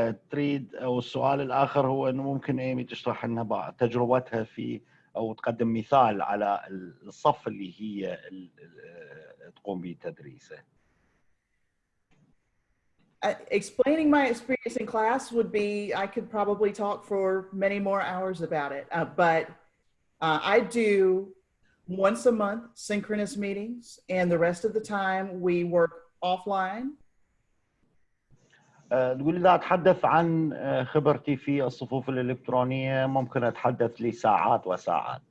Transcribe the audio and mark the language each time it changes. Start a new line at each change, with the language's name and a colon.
Arabic: تريد أو السؤال الآخر هو إنه ممكن إيمي تشرح لنا بعض تجربتها في أو تقدم مثال على الصف اللي هي تقوم بتدريسه.
English: Explaining my experience in class would be, I could probably talk for many more hours about it, but I do once a month synchronous meetings, and the rest of the time we work offline.
Arabic: تقول إذا أتحدث عن خبرتي في الصفوف الإلكترونية ممكن أتحدث لي ساعات وساعات.